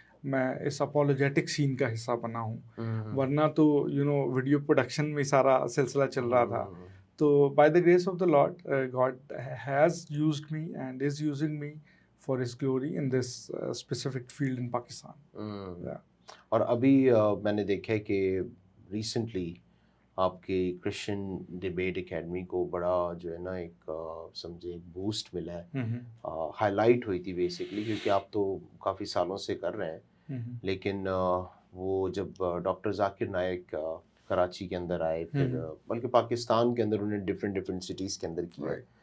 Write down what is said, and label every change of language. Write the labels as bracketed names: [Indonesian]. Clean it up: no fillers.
[Urdu] میں اس اپولوجیٹک سین کا حصہ بنا ہوں، ورنہ تو ویڈیو پروڈکشن میں سارا سلسلہ چل رہا تھا. [English] تو by the grace of the Lord God has used me and is using me for his glory in this specific field in Pakistan. [Urdu] اور ابھی میں نے دیکھا ہے کہ ریسنٹلی آپ کی کرسچن ڈیبیٹ اکیڈمی کو بڑا جو ہے نا ایک سمجھے ایک بوسٹ ملا ہے، ہائی لائٹ ہوئی تھی بیسکلی، کیونکہ آپ تو کافی سالوں سے کر رہے ہیں، لیکن وہ جب ڈاکٹر ذاکر نائک کراچی کے اندر آئے، پھر بلکہ پاکستان کے اندر انہیں ڈفرینٹ سٹیز کے اندر کیا،